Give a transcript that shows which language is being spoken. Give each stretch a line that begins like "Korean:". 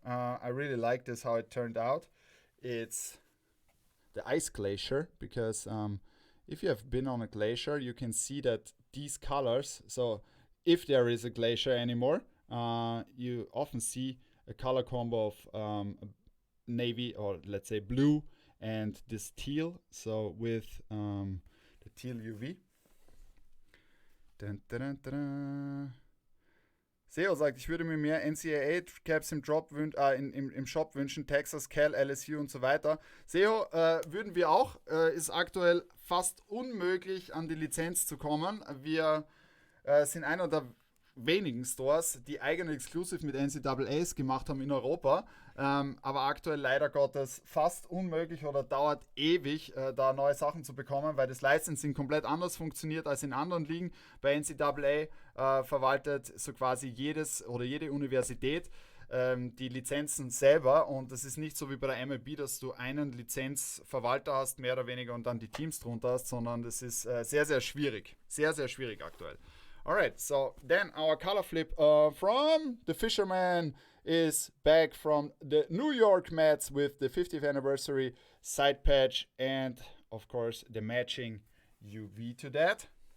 English: I really like this, how it turned out. It's the ice glacier, because if you have been on a glacier, you can see that these colors, so if there is a glacier anymore, you often see a color combo of navy, or let's say blue, and this teal, so with the teal UV. Dun, dun, dun, dun.
German: Seo sagt, ich würde mir mehr NCAA-Caps im Shop wünschen, Texas, Cal, LSU und so weiter. Seo würden wir auch, ist aktuell fast unmöglich an die Lizenz zu kommen. Wir sind einer der wenigen Stores, die eigene Exclusive mit NCAAs gemacht haben in Europa, aber aktuell leider Gottes fast unmöglich oder dauert ewig, da neue Sachen zu bekommen, weil das Licensing komplett anders funktioniert als in anderen Ligen. Bei NCAA verwaltet so quasi jede Universität die Lizenzen selber, und das ist nicht so wie bei der MiLB, dass du einen Lizenzverwalter hast, mehr oder weniger, und dann die Teams drunter hast, sondern das ist sehr, sehr schwierig. Sehr, sehr schwierig aktuell.
English: Alright, so then our color flip from the Fisherman is back from the New York Mets with the 50th anniversary side patch and, of course, the matching UV to that.